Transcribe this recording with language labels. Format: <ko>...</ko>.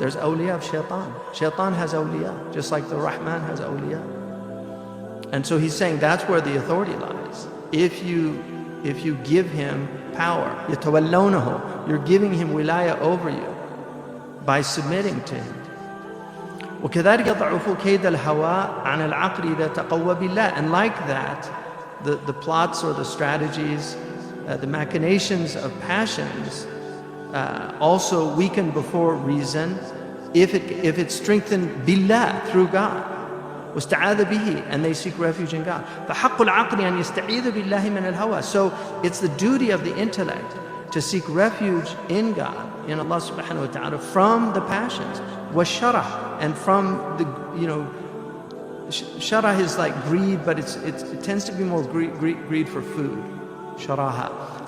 <en>There's awliya of shaitan. Shaitan has awliya, just like the Rahman has awliya. And so he's saying that's where the authority lies. If you give him power, يتولونه, you're giving him wilaya over you by submitting to him.</en> <ar>وكذلك يضعف كيد الهوى عن العقل إذا تقوى بالله.</ar> <en>And like that, the plots or the strategies, the machinations of passions also weaken before reason if it's strengthened billah, through God.</en> <ar>واستعاذ به,</ar> <en>and they seek refuge in God.</en> <ar>فحق العقل أن يستعيذ بالله من الهوى.</ar> <en>So it's the duty of the intellect to seek refuge in God, in Allah subhanahu wa ta'ala, from the passions. والشرع, and from the, shara is like greed, but it tends to be more greed for food. Sharaha.</en>